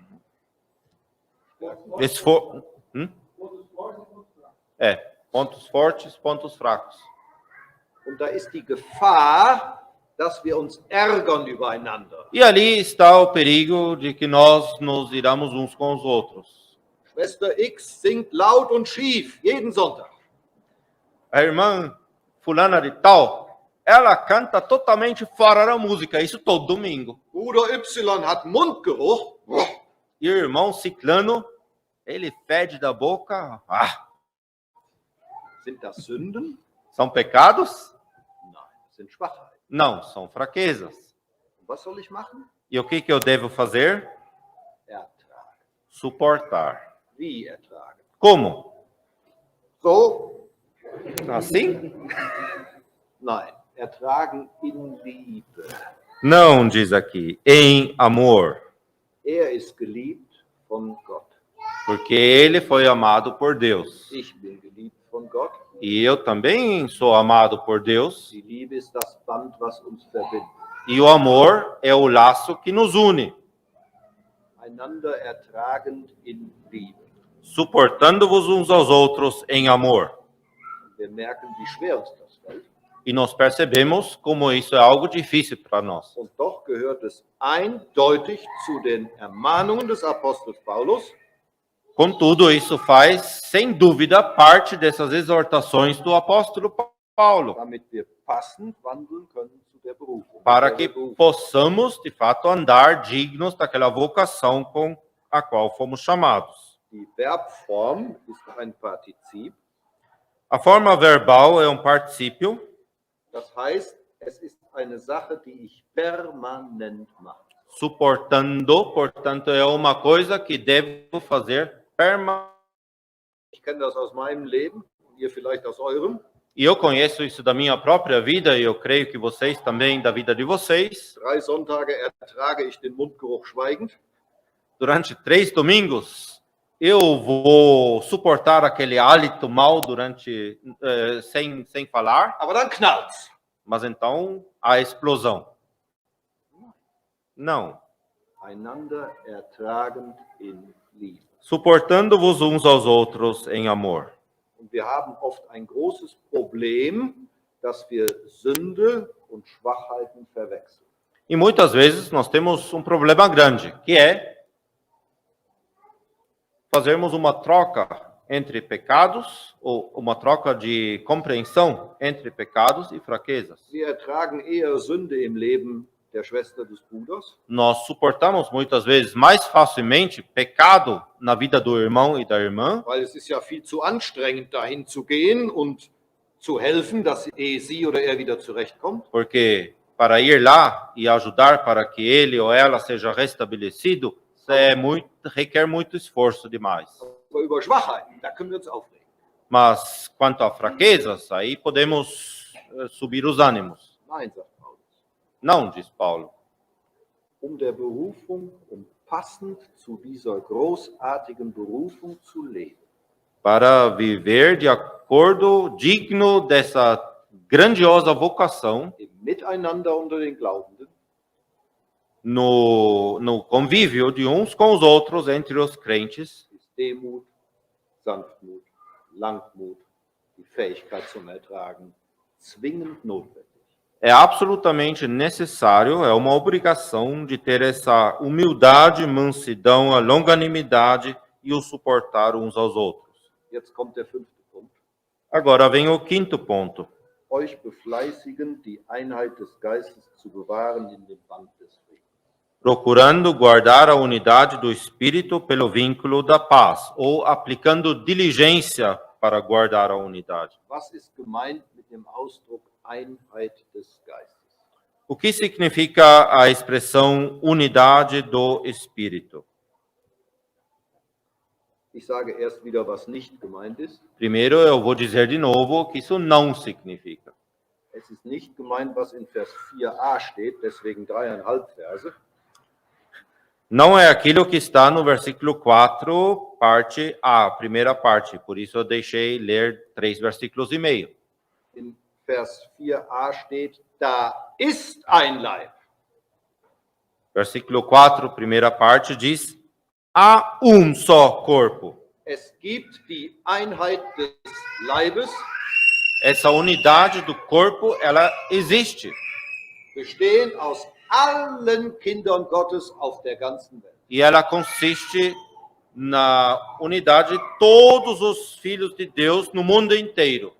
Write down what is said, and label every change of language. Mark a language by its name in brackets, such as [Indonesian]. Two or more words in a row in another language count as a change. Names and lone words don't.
[Portuguese] Pontos fortes, pontos fracos. [German] Und da ist die Gefahr, dass wir uns ärgern übereinander. [Portuguese] E ali está o perigo de que nós nos iramos uns com os outros. [German] Schwester X singt laut und schief jeden Sonntag. [Portuguese] A irmã fulana de tal, ela canta totalmente fora da música, isso todo domingo. [German] Bruder Y hat Mundgeruch. [Portuguese] E o irmão ciclano, ele fede da boca. [German] Sind das Sünden? [Portuguese] São pecados? [German] Nein, das sind Schwachheiten. [Portuguese] Não, são fraquezas. [German] Und was soll ich machen? [Portuguese] E o que eu devo fazer? [German] Ertragen. [Portuguese] Suportar. [German] Wie ertragen? [Portuguese] Como? [German] So? [Portuguese] Assim? [German] Nein. Ertragen in Liebe. [Portuguese] Não, diz aqui, em amor. [German] Ist geliebt von Gott. [Portuguese] Porque ele foi amado por Deus. [German] Ich bin geliebt von Gott. [Portuguese] E eu também sou amado por Deus. [German] Die Liebe ist das Band, was uns verbindet. [Portuguese] E o amor é o laço que nos une. [German] Einander ertragend in Liebe. [Portuguese] Suportando-vos uns aos outros em amor. [German] Wir merken, wie schwer uns das fällt. [Portuguese] E nós percebemos como isso é algo difícil para nós. [German] Und doch gehört es eindeutig zu den Ermahnungen des Apostels Paulus. [Portuguese] Contudo, isso faz, sem dúvida, parte dessas exortações do apóstolo Paulo, [German] Damit wir passend wandeln können zu der Berufung. [Portuguese] para que possamos, de fato, andar dignos daquela vocação com a qual fomos chamados. [German] Die Verbform ist ein Partizip. [Portuguese] A forma verbal é um particípio, [German] Das heißt, es ist eine Sache, die ich permanent mache. [Portuguese] suportando, portanto, é uma coisa que devo fazer permanentemente. [German] Ich kenne das aus meinem Leben, ihr vielleicht aus eurem. [Portuguese] E eu conheço isso da minha própria vida, e eu creio que vocês também, da vida de vocês. [German] 3 Sonntage ertrage ich den Mundgeruch schweigend. [Portuguese] Durante 3 domingos, eu vou suportar aquele hálito mal durante sem falar, [German] Aber dann knallt's. [Portuguese] mas então a explosão. Não. [German] Einander ertragend in Liebe. [Portuguese] Suportando-vos uns aos outros em amor. [German] Und wir haben oft ein großes Problem, dass wir Sünde und Schwachheiten verwechseln. [Portuguese] E muitas vezes nós temos um problema grande, que é fazermos uma troca entre pecados, ou uma troca de compreensão entre pecados e fraquezas. [German] Wir ertragen eher Sünde im Leben der Schwester des Bruders, [Portuguese] Nós suportamos muitas vezes mais facilmente pecado na vida do irmão e da irmã, [German] weil es ist ja viel zu anstrengend, dahin zu gehen und zu helfen, dass sie oder er wieder zurechtkommt. [Portuguese] porque para ir lá e ajudar para que ele ou ela seja restabelecido, requer muito esforço demais. [German] Aber über Schwachheiten, da können wir uns aufregen. [Portuguese] Mas quanto a fraquezas, aí podemos subir os ânimos. [German] Nein, sagt Paulus. [Portuguese] Não, diz Paulo. [German] Der Berufung, passend zu dieser großartigen Berufung zu leben. [Portuguese] Para viver de acordo digno dessa grandiosa vocação, [German] Im Miteinander unter den Glaubenden, [Portuguese] no convívio de uns com os outros entre os crentes, [German] ist Demut, Sanftmut, Langmut, die Fähigkeit zum Ertragen, zwingend notwendig. [Portuguese] é absolutamente necessário, é uma obrigação de ter essa humildade, mansidão, a longanimidade e o suportar uns aos outros. [German] Jetzt kommt der 5. Punkt. [Portuguese] Agora vem o 5º ponto. [German] Euch befleißigen, die Einheit des Geistes zu bewahren in dem Band des Friedens. [Portuguese] Procurando guardar a unidade do Espírito pelo vínculo da paz, ou aplicando diligência para guardar a unidade. [German] Was ist gemeint mit dem Ausdruck Einheit des Geistes? [Portuguese] O que significa a expressão unidade do Espírito? [German] Ich sage erst wieder, was nicht gemeint ist. [Portuguese] Primeiro, eu vou dizer de novo o que isso não significa. [German] Es ist nicht gemeint, was in Vers 4a steht, deswegen 3,5 Verse. [Portuguese] Não é aquilo que está no versículo 4, parte A, primeira parte. Por isso eu deixei ler 3 versículos e meio. [German] In Vers 4a steht, da ist ein Leib. [Portuguese] Versículo 4, primeira parte, diz: há um só corpo. [German] Es gibt die Einheit des Leibes, [Portuguese] Essa unidade do corpo, ela existe. [German] bestehend aus allen Kindern Gottes auf der ganzen Welt. [Portuguese] E ela consiste na unidade de todos os filhos de Deus no mundo inteiro.